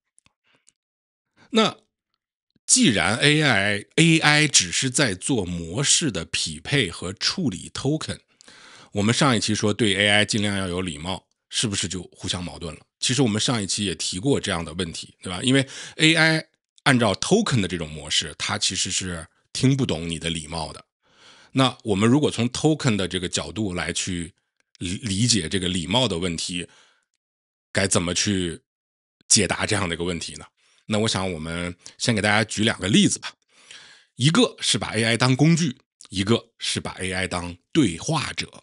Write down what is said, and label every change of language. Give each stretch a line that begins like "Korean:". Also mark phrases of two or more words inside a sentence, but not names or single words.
Chinese: 那既然 AI 只是在做模式的匹配和處理 token， 我們上一期說對 AI 盡量要有禮貌，是不是就互相矛盾了？其實我們上一期也提過這樣的問題，对吧？因為 AI 按照 token 的這種模式，它其實是聽不懂你的禮貌的。那我們如果從 token 的這個角度來去理解这個禮貌的問題，該怎麼去解答這樣的一個問題呢？那我想我們先給大家舉兩個例子吧，一個是把 AI 當工具，一個是把 AI 當對話者。